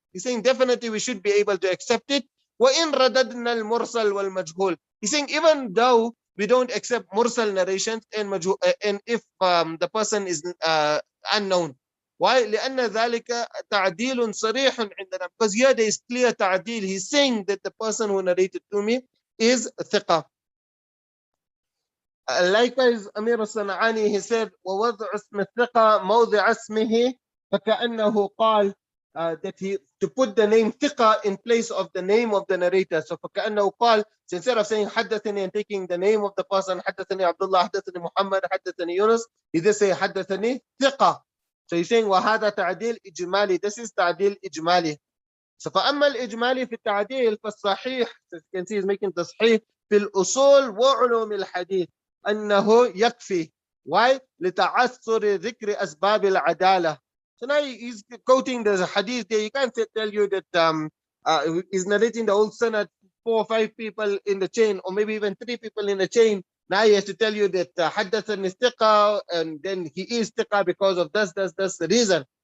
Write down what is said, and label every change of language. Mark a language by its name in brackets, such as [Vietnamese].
[English] He's saying definitely we should be able to accept it. [Arabic] وإن رددنا المرسل والمجهول. [English] He's saying even though we don't accept mursal narrations and if the person is unknown. Why? [Arabic] لأن ذلك تعديل صريح عندنا, [English] because here there is clear [Arabic] تعديل. [English] He's saying that the person who narrated to me is ثقة. Likewise, Amir al-San'ani, he said, [Arabic] ووضع اسم الثقة موضع اسمه فكأنه قال, [English] that he to put the name ثقة in place of the name of the narrator. So [Arabic] فكأنه قال, [English] so instead of saying حدثني and taking the name of the person, [Arabic] حدثني عبد الله, حدثني محمد, حدثني يونس, [English] he just say [Arabic] حدثني ثقة. [English] So he's saying [Arabic] وهذا تعديل إجمالي. [English] This is [Arabic] تعديل إجمالي. So فأما الإجمالي في التعديل فالصحيح, [English] so you can see he's making [Arabic] تصحيح في الأصول وعلوم الحديث أنه يكفي. [English] Why? [Arabic] لتعثر ذكر أسباب العدالة. [English] So now he's quoting the hadith there. You can't tell you that he's narrating the whole sanad, 4 or 5 people in the chain, or maybe even 3 people in the chain. Now he has to tell you that [Arabic] حدثني ثقة, [English] and then he is ثقة because of this the reason.